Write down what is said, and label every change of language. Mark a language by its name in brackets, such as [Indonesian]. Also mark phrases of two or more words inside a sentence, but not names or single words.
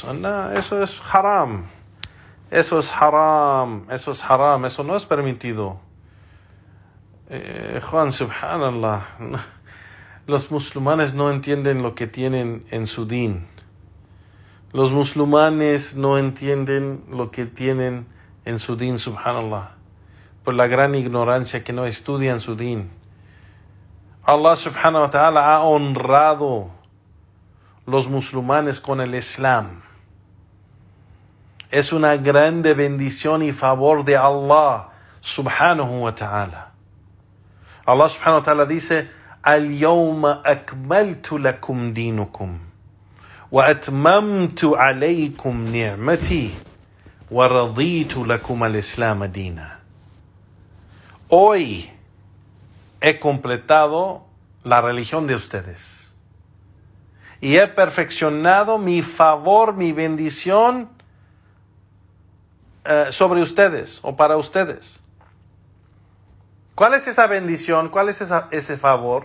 [Spanish] No, eso es haram. Eso es haram. Eso es haram. Eso no es permitido. Juan, subhanallah. Los musulmanes no entienden lo que tienen en su din. Los musulmanes no entienden lo que tienen en su din, subhanallah, por la gran ignorancia que no estudian su din. Allah [Arabic] سبحانه وتعالى [Spanish] ha honrado los musulmanes con el Islam. Es una grande bendición y favor de Allah [Arabic] سبحانه وتعالى. [Spanish] Allah [Arabic] سبحانه وتعالى [Spanish] dice: [Arabic] اليوم أكملت لكم دينكم. وَأَتْمَمْتُ عَلَيْكُمْ نِعْمَتِي وَرَضِيتُ لَكُمَ الْإِسْلَامَ دِينًا. [Spanish] Hoy he completado la religión de ustedes y he perfeccionado mi favor, mi bendición sobre ustedes o para ustedes. ¿Cuál es esa bendición? ¿Cuál es ese favor?